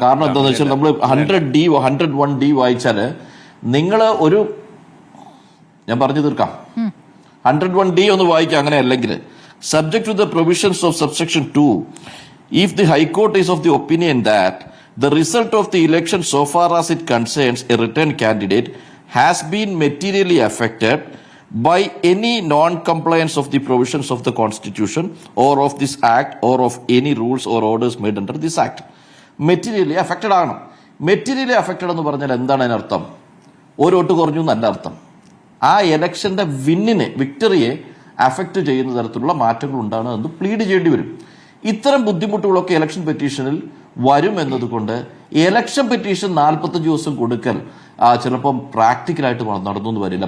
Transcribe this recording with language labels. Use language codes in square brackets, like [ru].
[ml] കാരണം എന്താണെന്ന് വെച്ചാൽ നമ്മൾ 101D വായിച്ചാല് നിങ്ങൾ ഞാൻ പറഞ്ഞു തീർക്കാം. 101D ഒന്ന് വായിക്കാം. അങ്ങനെ അല്ലെങ്കിൽ [en] subject to the provisions of subsection 2, if the High Court is of the opinion that the result of the election so far as it concerns a returned candidate has been materially affected by any non-compliance of the provisions of the Constitution or of this Act or of any rules or orders made under this Act. Materially affected [ml] ആണ്. Materially affected എന്ന് പറഞ്ഞാൽ എന്താണ് അതിനർത്ഥം? ഒരു vote കുറഞ്ഞു എന്നല്ല അർത്ഥം. ആ ഇലക്ഷന്റെ വിക്ടറിയെ അഫക്റ്റ് ചെയ്യുന്ന തരത്തിലുള്ള മാറ്റങ്ങൾ ഉണ്ടാകുന്നത് പ്ലീഡ് ചെയ്യേണ്ടി വരും. ഇത്തരം ബുദ്ധിമുട്ടുകളൊക്കെ ഇലക്ഷൻ പെറ്റീഷനിൽ വരും എന്നതുകൊണ്ട് ഇലക്ഷൻ പെറ്റീഷൻ 45 ദിവസം കൊടുക്കൽ ചിലപ്പം പ്രാക്ടിക്കലായിട്ട് നടന്നു എന്ന് വരില്ല.